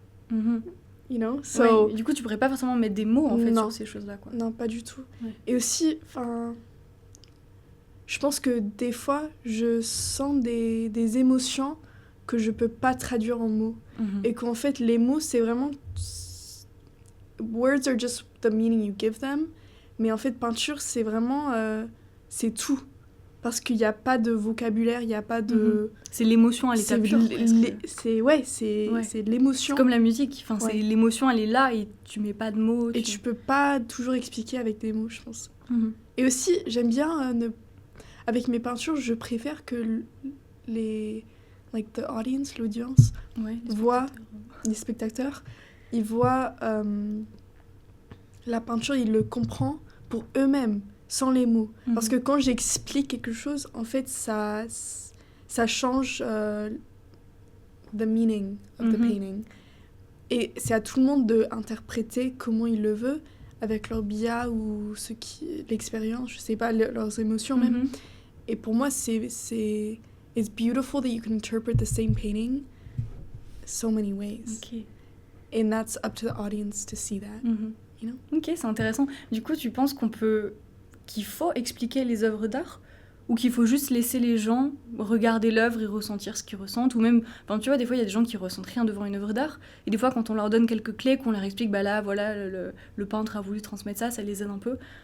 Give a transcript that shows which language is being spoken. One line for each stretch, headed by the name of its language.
English: You know? So,
French: Ouais, du coup, tu pourrais pas forcément mettre des mots en fait Non. sur ces choses-là, quoi. non, pas du tout. Ouais. Et aussi, enfin, je pense que des fois, je sens des émotions que je peux pas traduire en mots. Et qu'en fait, les mots, c'est vraiment...
English: Words are just the meaning you give them.
French: Mais en fait, peinture, c'est vraiment... c'est tout. Parce qu'il n'y a pas de vocabulaire, il n'y a pas de... C'est l'émotion à l'état C'est pur. ouais, Ouais. c'est l'émotion. C'est comme la musique. Enfin, Ouais. c'est l'émotion, elle est là et tu mets pas de mots. Et tu peux pas toujours expliquer avec des mots, je pense. Mhm. Et aussi, j'aime bien... Avec mes peintures, je préfère que
English: like the audience,
French: l'audience, Ouais, voit les spectateurs, ils voient la peinture, ils le comprennent pour eux-mêmes, sans les mots. Parce que quand j'explique quelque chose, en fait, ça change
English: the meaning of the painting.
French: Et c'est à tout le monde d'interpréter comment il le veut, avec leur biais ou l'expérience, je sais pas, leurs émotions même. Et pour moi,
English: it's beautiful that you can interpret the same painting so many ways. Ok. And that's up to the audience to see that. You know?
French: Ok, c'est intéressant. Du coup, tu penses qu'il faut expliquer les œuvres d'art ou qu'il faut juste laisser les gens regarder l'œuvre et ressentir ce qu'ils ressentent, ou même, enfin, tu vois, des fois il y a des gens qui ressentent rien devant une œuvre d'art, et des fois quand on leur donne quelques clés, qu'on leur explique, bah là, voilà, le peintre a voulu transmettre ça les aide un peu.